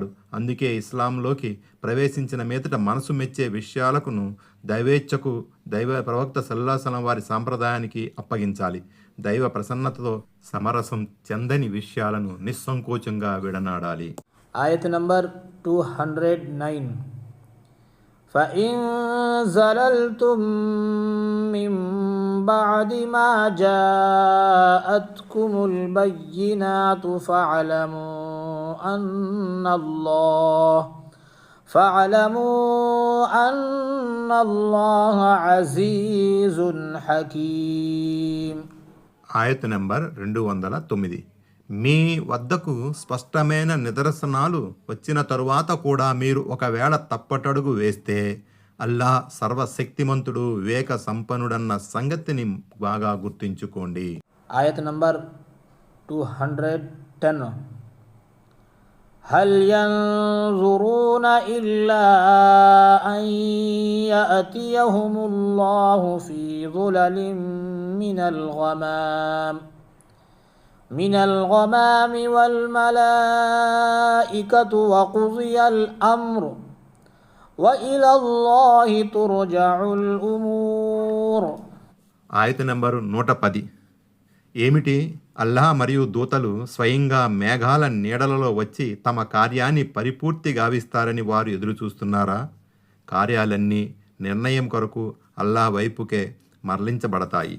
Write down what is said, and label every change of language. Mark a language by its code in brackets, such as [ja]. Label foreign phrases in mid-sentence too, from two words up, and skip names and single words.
[te] అందుకే ఇస్లాంలోకి ప్రవేశించిన మీదట మనసు మెచ్చే విషయాలకును దైవేచ్ఛకు దైవ ప్రవక్త [ar] صلى الله عليه وسلم [te] వారి సాంప్రదాయానికి అప్పగించాలి. దైవ ప్రసన్నతతో సమరసం చెందని విషయాలను నిస్సంకోచంగా విడనాడాలి. ఆయత్ నంబర్ 209. [ar] فإن زللتم من بعد ما جاءتكم البينات فاعلموا أن الله عزيز حكيم. [te] ఆయత్ నంబర్ 209. మీ వద్దకు స్పష్టమైన నిదర్శనాలు వచ్చిన తరువాత కూడా మీరు ఒకవేళ తప్పటడుగు వేస్తే అల్లా సర్వశక్తిమంతుడు వివేక సంపన్నుడన్న సంగతిని బాగా గుర్తుంచుకోండి. ఆయత్ నంబర్ 210. [ar] هل ينظرون إلا أن يأتيهم الله في ظلل من الغمام والملائكة وقضي الأمر وإلى الله ترجع الأمور. [te] ఆయత నంబరు 110. ఏమిటి, అల్లాహ్ మరియు దూతలు స్వయంగా మేఘాల నీడలలో వచ్చి తమ కార్యాన్ని పరిపూర్తి గావిస్తారని వారు ఎదురు చూస్తున్నారా? కార్యాలన్నీ నిర్ణయం కొరకు అల్లాహ్ వైపుకే మరలించబడతాయి.